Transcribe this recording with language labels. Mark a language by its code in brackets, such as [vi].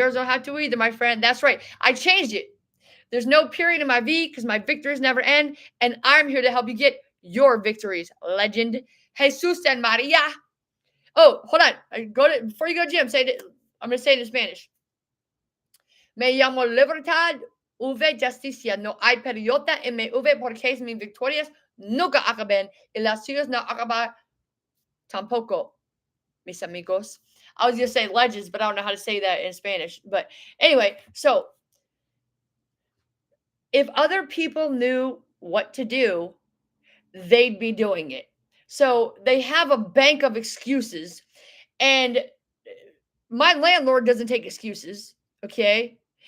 [en] Yours don't have to either, my friend. That's right. I changed it. There's no period in my V because my victories never end, and I'm here to help you get your victories, legend. Jesus and Maria. Oh, hold on. Before you go, Jim, say it. I'm going to say it in Spanish. [es] Me llamo libertad, justicia. No hay periota en mi porque mis victorias nunca acaben y las suyas no acaban tampoco, mis amigos. [en] I was going to say legends, but I don't know how to say that in Spanish. But anyway, so if other people knew what to do, they'd be doing it. So they have a bank of excuses, and my landlord doesn't take excuses, okay?